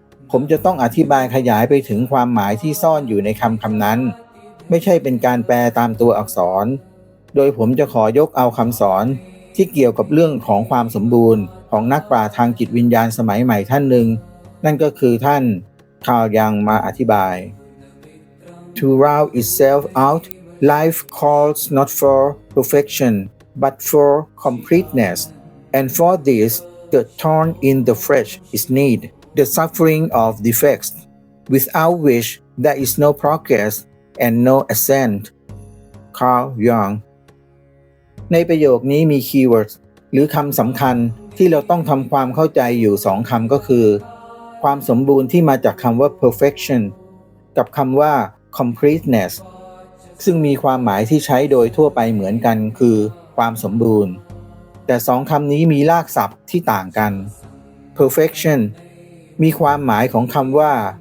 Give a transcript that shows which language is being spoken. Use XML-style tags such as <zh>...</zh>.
<th>ผมจะต้องอธิบายขยายไปถึงความหมายที่ซ่อนอยู่ในคำนั้นไม่ใช่เป็นการแปลตามตัวอักษรโดยผมจะขอยกเอาคำสอนที่เกี่ยวกับเรื่องของความสมบูรณ์ของนักปราชญ์ทางจิตวิญญาณสมัยใหม่ท่านหนึ่งนั่นก็คือท่านคาร์ล ยังมาอธิบาย</th> <en>To round itself out life calls not for perfection but for completeness and for this The thorn in the flesh is need, the suffering of defects, without which there is no progress and no ascent.</en> <th>Carl Jung ในประโยคนี้มีคีย์เวิร์ดหรือคำสำคัญที่เราต้องทำความเข้าใจอยู่สองคำก็คือความสมบูรณ์ที่มาจากคำว่า perfection กับคำว่า completeness ซึ่งมีความหมายที่ใช้โดยทั่วไปเหมือนกันคือความสมบูรณ์แต่สองคำนี้มีรากศัพท์ที่ต่างกัน perfection มีความหมายของคำว่า</th>